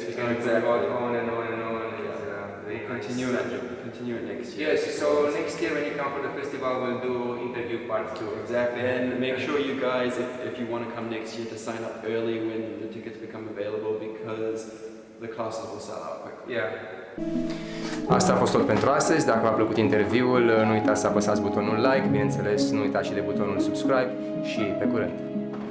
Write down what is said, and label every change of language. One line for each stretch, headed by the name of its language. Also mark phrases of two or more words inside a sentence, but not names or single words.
English: We can talk about on and on and on. Continue it next year. Yes, so next year when you come for the festival, we'll do interview part 2. Exactly, and make sure you guys, if you want to come next year, to sign up early when the tickets become available, because the classes will sell out quickly. Yeah.
Romanian: Asta a fost tot pentru astăzi. Dacă v-a plăcut interviul, nu uitați să apăsați butonul like, bineînțeles, nu uitați și de butonul subscribe și pe curând!